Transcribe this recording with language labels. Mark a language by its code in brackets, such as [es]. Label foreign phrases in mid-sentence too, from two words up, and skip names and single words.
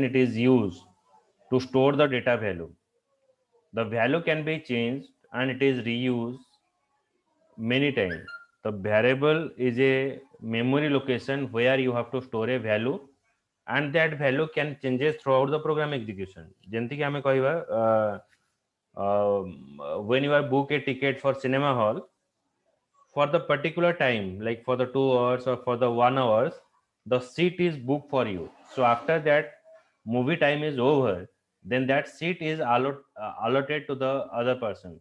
[en] It is used to store the data value. The value can be changed and it is reused many times. The variable is a memory location where you have to store a value and that value can changes throughout the program execution. [or] ଯେମିତି କି ଆମେ କହିବା [en] when you are book a ticket for cinema hall for the particular time, like for the 2 hours or for the 1 hours, the seat is booked for you. So after that movie time is over, then that seat is allotted to the other person.